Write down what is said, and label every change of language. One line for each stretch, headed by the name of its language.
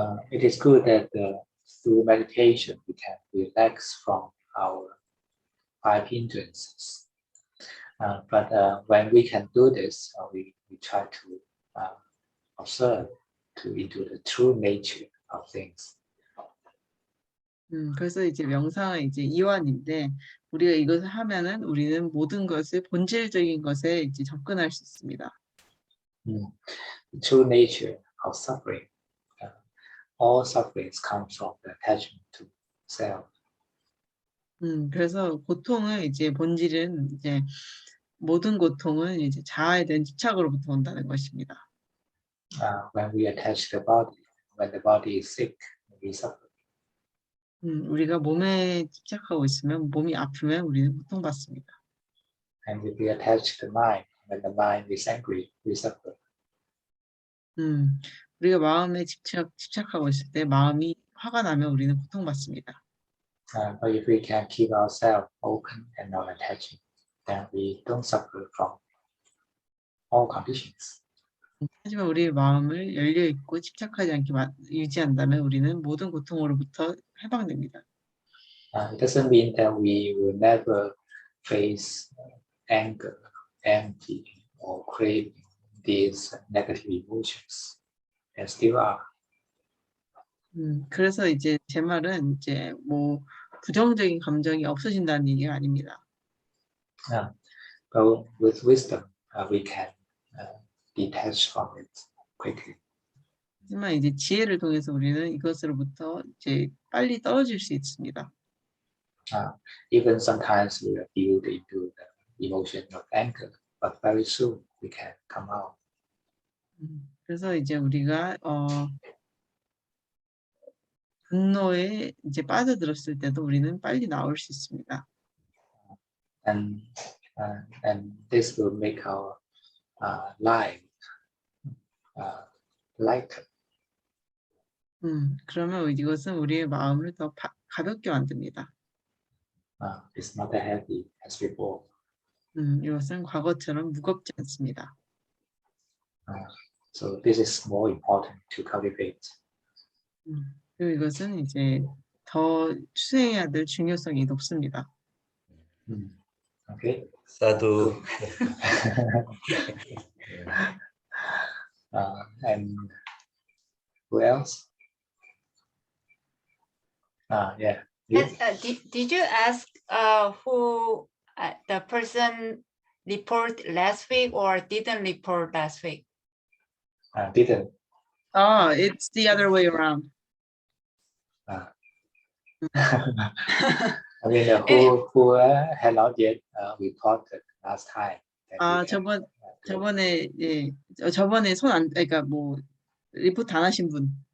English: It is good that through meditation we can relax from our 5 hindrances. But when we can do this, we try to observe into the true nature of things.
Korean: 그래서 이제 명상은 이제 이완인데 우리가 이것을 하면은 우리는 모든 것을 본질적인 것에 이제 접근할 수 있습니다.
English: The true nature of suffering. All sufferings come from the attachment to self.
Korean: 그래서 고통은 이제 본질은 이제 모든 고통은 이제 자아에 대한 집착으로부터 온다는 것입니다.
English: When we attach the body, when the body is sick, we suffer.
Korean: 우리가 몸에 집착하고 있으면 몸이 아프면 우리는 고통받습니다.
English: And if we attach to the mind, when the mind is angry, we suffer.
Korean: 우리가 마음에 집착하고 있을 때 마음이 화가 나면 우리는 고통받습니다.
English: But if we can keep ourselves open and non-attaching, then we don't suffer from all conditions.
Korean: 하지만 우리의 마음을 열려 있고 집착하지 않게 유지한다면 우리는 모든 고통으로부터 해방됩니다.
English: It doesn't mean that we will never face anger, envy, or craving these negative emotions. They still are.
Korean: 그래서 이제 제 말은 이제 뭐 부정적인 감정이 없어진다는 얘기가 아닙니다.
English: But with wisdom, we can detach from it quickly.
Korean: 하지만 이제 지혜를 통해서 우리는 이것으로부터 이제 빨리 떨어질 수 있습니다.
English: Even sometimes we are built into the emotion of anger, but very soon we can come out.
Korean: 그래서 이제 우리가 분노에 이제 빠져들었을 때도 우리는 빨리 나올 수 있습니다.
English: And this will make our life lighter.
Korean: 그러면 이것은 우리의 마음을 더 가볍게 만듭니다.
English: It's not as heavy as before.
Korean: 이것은 과거처럼 무겁지 않습니다.
English: So this is more important to cultivate.
Korean: 그리고 이것은 이제 더 수행해야 될 중요성이 높습니다.
English: Okay.
Pali: 사두.
English: And who else? Yeah. You? Did you ask who the person report last week or didn't report last week? Didn't. It's the other way around. I mean, who had not yet reported last time.
Korean: 저번에 그러니까 뭐 리포트 안 하신 분.